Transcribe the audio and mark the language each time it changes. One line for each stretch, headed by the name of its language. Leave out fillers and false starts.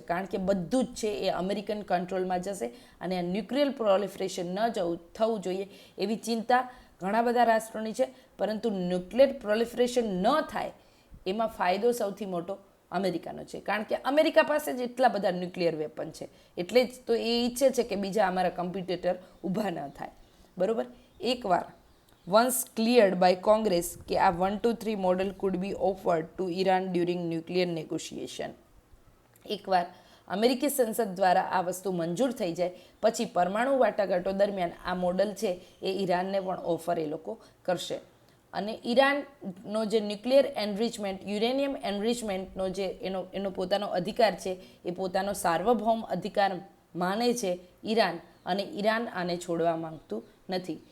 Gujarati: કારણ કે બધું જ છે એ અમેરિકન કંટ્રોલમાં જશે અને આ ન્યુક્લિયર પ્રોલિફરેશન થવું જોઈએ એવી ચિંતા ઘણા બધા રાષ્ટ્રોની છે. પરંતુ ન્યુક્લિયર પ્રોલિફરેશન ન થાય એમાં ફાયદો સૌથી મોટો અમેરિકાનો છે. કારણ કે અમેરિકા પાસે જ એટલા બધા ન્યુક્લિયર વેપન છે, એટલે જ તો એ ઈચ્છે છે કે બીજા અમારા કમ્પિટિટર ઊભા ન થાય. બરાબર, એકવાર
English: once cleared by Congress
Gujarati: કે આ
English: 1, 2, 3 model could be offered to Iran during nuclear negotiation.
Gujarati: એકવાર અમેરિકી સંસદ દ્વારા આ વસ્તુ મંજૂર થઈ જાય પછી પરમાણુ વાટાઘાટો દરમિયાન આ મોડલ છે એ ઈરાનને પણ ઓફર એ લોકો કરશે. અને ઈરાનનો જે ન્યુક્લિયર એનરિચમેન્ટ, યુરેનિયમ એનરિચમેન્ટનો જે એનો પોતાનો અધિકાર છે એ પોતાનો સાર્વભૌમ અધિકાર માને છે ઈરાન, અને ઈરાન આને છોડવા માંગતું નથી.